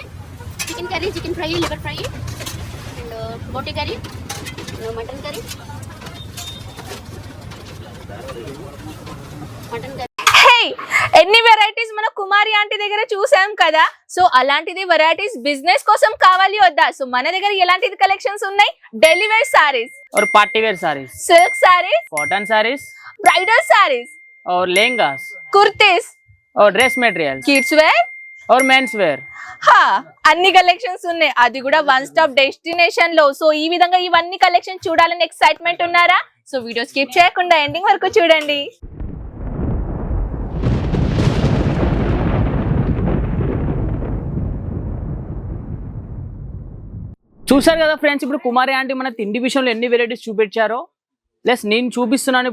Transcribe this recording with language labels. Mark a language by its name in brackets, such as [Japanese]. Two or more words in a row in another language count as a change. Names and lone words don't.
[English] chicken curry, chicken fry, liver fry and boti curry, mutton curry, [Telugu] ఎన్ని వెరైటీస్ మన కుమారి ఆంటీ దగ్గర చూసాం కదా. సో అలాంటిది [English] varieties business [Telugu] కోసం కావాలి వద్దా? సో మన దగ్గర ఎలాంటిది కలెక్షన్స్ ఉన్నాయి? [English] daily wear sarees और party wear sarees, silk sarees, cotton sarees, bridal sarees [Hindi] और लहंगास कुर्तीस [English] और dress materials kids wear और mens wear. [Telugu] అన్ని కలెక్షన్స్ ఉన్నాయి, అది కూడా [English] one stop destination [Telugu] లో. సో ఈ విధంగా ఇవన్నీ కలెక్షన్ చూడాలని ఎక్సైట్మెంట్ ఉన్నారా? సో [English] video skip [Telugu] చేయకుండా ఎండింగ్ వరకు చూడండి. చూసారు కదా ఫ్రెండ్స్, ఇప్పుడు కుమారి ఆంటీ మన తిండి విషయంలో ఎన్ని వెరైటీస్ చూపించారో, ప్లస్ నేను చూపిస్తున్నాను.